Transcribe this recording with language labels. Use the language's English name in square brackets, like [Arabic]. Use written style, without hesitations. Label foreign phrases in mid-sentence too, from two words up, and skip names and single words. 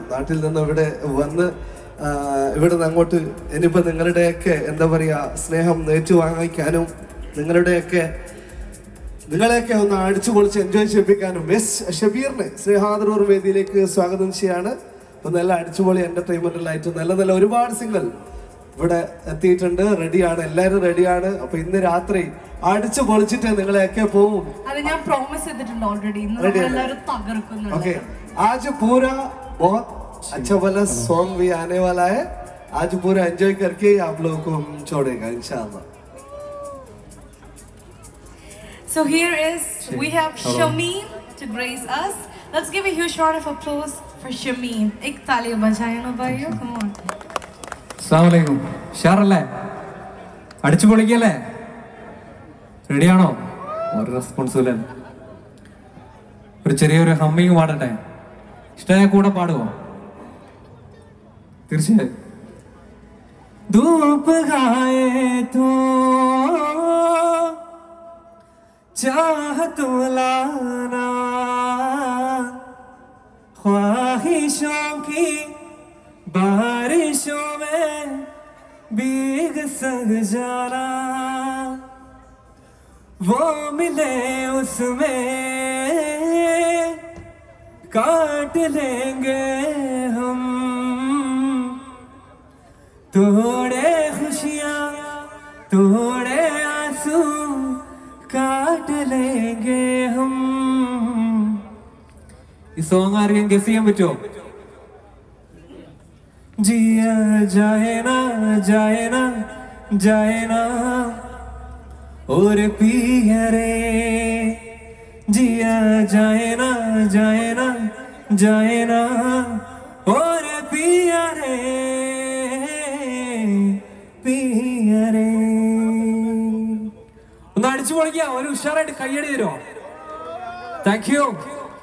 [Malayalam] നാട്ടിൽ നിന്ന് ഇവിടെ വന്ന് ഇവിടെ നിന്ന് അങ്ങോട്ട് ഇനിയിപ്പോൾ നിങ്ങളുടെയൊക്കെ എന്താ പറയുക സ്നേഹം ഏറ്റുവാങ്ങിക്കാനും നിങ്ങളെയൊക്കെ ഒന്ന് അടിച്ചു പൊളിച്ച് എൻജോയ് ചെയ്യിപ്പിക്കാനും ഷബീറിനെ സ്നേഹാദരൂർ വേദിയിലേക്ക് സ്വാഗതം ചെയ്യാണ്. അപ്പോൾ നല്ല അടിച്ചുപൊളി എന്റർടൈൻമെന്റിലായിട്ട് നല്ല ഒരുപാട് സിംഗർ ഇവിടെ എത്തിയിട്ടുണ്ട്. റെഡിയാണ്, എല്ലാവരും റെഡിയാണ്. അപ്പൊ ഇന്ന് രാത്രി അടിച്ചു പൊളിച്ചിട്ട് നിങ്ങളെയൊക്കെ പോവും. അത് ഞാൻ പ്രോമിസ് ചെയ്തിട്ടുണ്ട് ഓൾറെഡി. എല്ലാവരും തകർക്കുന്നുണ്ട്. [Hindi] ओके, आज पूरा बहुत अच्छा वाला सॉन्ग भी आने वाला है. आज पूरा एंजॉय करके आप लोगों को हम छोड़ेगा इंशाल्लाह. [English] So here is, we have Shameem to grace us. Let's give a huge round of applause for Shameem. [Hindi] एक ताली बजाए ना भाइयो, [English] come on. [Arabic] السلام عليكم. [Malayalam] ഷാറല്ലേ? അടിച്ചു പൊളിക്കല്ലേ? റെഡിയാണോ? ഒരു റെസ്പോൺസിബിൾ. ഒരു ചെറിയൊരു ഹമ്മിങ് പാടട്ടെ. ഇഷ്ടമായ കൂടെ പാടുമോ? തീർച്ചയായും. [Hindi] धूप गाए तो चाहत लाना ख्वाहिशों की बारिशों में भीग सग जाना वो मिले उसमें काट लेंगे हम थोड़े खुशियाँ थोड़े आंसू काट लेंगे हम. [Malayalam] ഈ സോങ് ആരെയും ഗസ് ചെയ്യാൻ പറ്റുമോ? [Hindi] जिया जाए ना जाए ना जाए ना और पिया रे जिया जाए ना जाए ना जाए ना और पिया रे पिया रे. [Malayalam] ഒന്ന് അടിച്ചു പൊളിക്കാം. ഒരു ഉഷാറായിട്ട് കയ്യടി തരുമോ? [English] thank you.